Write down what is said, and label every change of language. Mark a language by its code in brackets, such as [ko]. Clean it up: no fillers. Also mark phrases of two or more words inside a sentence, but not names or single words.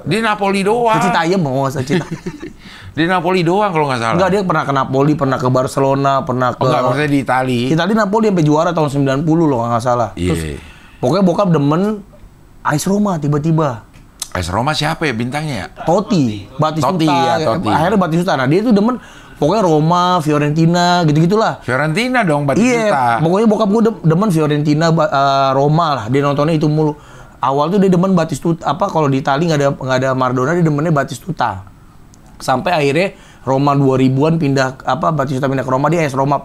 [id] Di Napoli doang. Ke Citayam mau Cita. Di Napoli doang kalau nggak salah. Enggak, dia pernah ke Napoli, pernah ke Barcelona, pernah ke... enggak, maksudnya di Itali. Itali Napoli sampai juara tahun 90 loh, nggak salah. Terus, pokoknya bokap demen AS Roma tiba-tiba. AS Roma siapa ya bintangnya ya? Totti, Batistuta. Totti. Akhirnya Batistuta. Nah, dia tuh demen pokoknya Roma, Fiorentina, gitu-gitulah. Fiorentina dong, Batistuta. Iya, pokoknya bokap gue demen Fiorentina, Roma lah. Dia nontonnya itu mulu. Awal tuh dia demen Batistuta, kalau di Itali nggak ada Maradona, dia demennya Batistuta. Sampai akhirnya Roma 2000-an pindah Batistuta pindah ke Roma, dia AS Roma.